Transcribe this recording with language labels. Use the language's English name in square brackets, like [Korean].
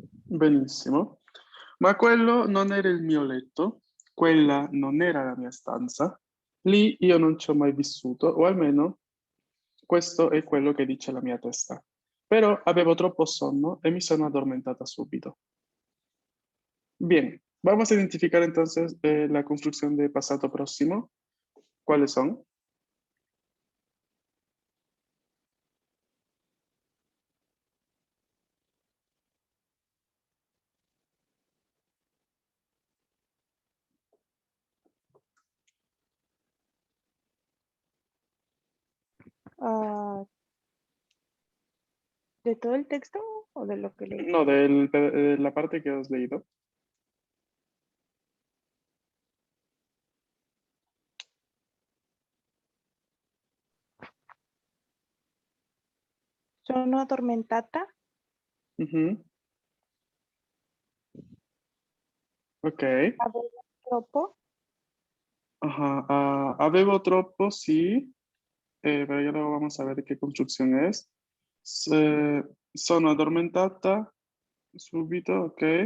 [Italian] Benissimo. Ma quello non era il mio letto, quella non era la mia stanza, lì io non ci ho mai vissuto, o almeno questo è quello che dice la mia testa. Però avevo troppo sonno e mi sono addormentata subito. [Spanish] Bien, vamos a identificar entonces la construcción de pasado próximo. ¿Cuáles son? Ah, ¿de todo el texto o de lo que leí? No, de la parte que has leído. [Italian] Sono addormentata, Ujú. Ok. avevo troppo, [Spanish] Ajá. [Italian] Avevo troppo, [Spanish] sí. Pero ya luego vamos a ver qué construcción es. [Italian] Sono addormentata, subito, ok.